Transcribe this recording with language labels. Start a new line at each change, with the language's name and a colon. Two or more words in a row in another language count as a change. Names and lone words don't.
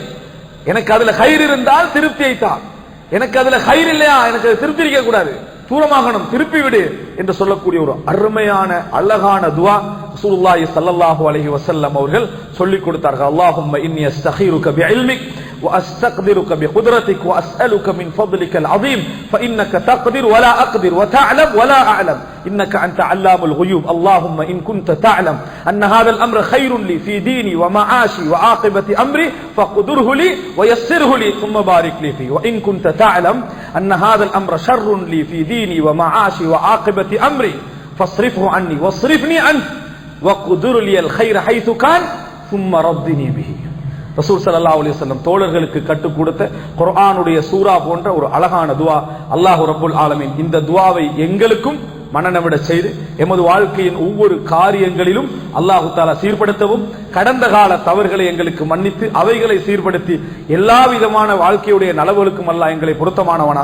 Tamil: எனக்கு அதுல கயிறு இருந்தால் திருப்தியை தான். எனக்கு அதுல கயிறு இல்லையா, எனக்கு திருப்தி இருக்க கூடாது. தூரமாகணும், திருப்பி விடு என்று சொல்லக்கூடிய ஒரு அருமையான அழகான துஆ
Arabic: رسول الله صلى الله عليه وسلم
Tamil: அவர்கள் சொல்லிக் கொடுத்தார்கள்.
Arabic: اللهم إني أستخيرك بعلمك وأستقدرك بقدرتك وأسألك من فضلك العظيم فإنك تقدر ولا أقدر وتعلم ولا أعلم إنك أنت علام الغيوب اللهم إن كنت تعلم أن هذا الأمر خير لي في ديني ومعاشي وعاقبة أمري فاقدره لي ويسره لي ثم بارك لي فيه وإن كنت تعلم أن هذا الأمر شر لي في ديني ومعاشي وعاقبة أمري فاصرفه عني واصرفني عنه وقدر لي الخير حيث كان ثم ردني به.
Tamil: ரசூல்
Arabic: صلى الله عليه وسلم
Tamil: தோழர்களுக்கு கற்றுக் கொடுத்த குர்ஆனுடைய சூரா போன்ற ஒரு அழகான துஆ.
Arabic: الله رب العالمين
Tamil: இந்த துஆவை எங்களுக்கும் மனநமிட செய்து எமது வாழ்க்கையின் ஒவ்வொரு காரியங்களிலும்
Arabic: الله تعالى
Tamil: சீர்படுத்தவும், கடந்த கால தவறுகளை எங்களுக்கு மன்னித்து அவைகளை சீர்படுத்தி எல்லா விதமான வாழ்க்கையுடைய நலவுகளுக்கும் அல்லாஹ் எங்களை பொருத்தமானவனாக ஆக்குவானாக.